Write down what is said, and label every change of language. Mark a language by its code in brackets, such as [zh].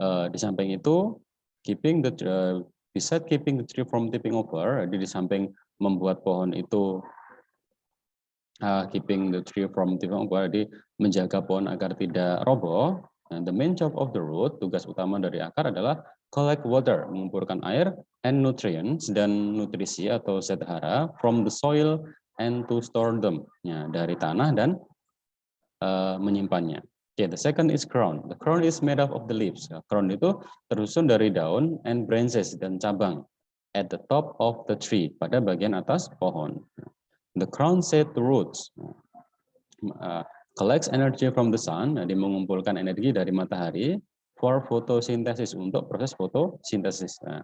[id] Di samping itu, [en] besides keeping the tree from tipping over, [id] jadi di samping membuat pohon itu [en] keeping the tree from tipping over, [id] jadi menjaga pohon agar tidak roboh. [en] And the main job of the root, [id] tugas utama dari akar adalah [en] collect water, [id] mengumpulkan air, [en] and nutrients [id] dan nutrisi atau zat hara [en] from the soil and to store them, ya, [id] dari tanah dan menyimpannya. [en] Okay, the second is crown. The crown is made up of the leaves. [id] Crown itu tersusun dari daun [en] and branches [id] dan cabang [en] at the top of the tree, [id] pada bagian atas pohon. [en] The crown set the roots. Collects energy from the sun, [id] jadi mengumpulkan energi dari matahari [en] for photosynthesis, [id] untuk proses fotosintesis.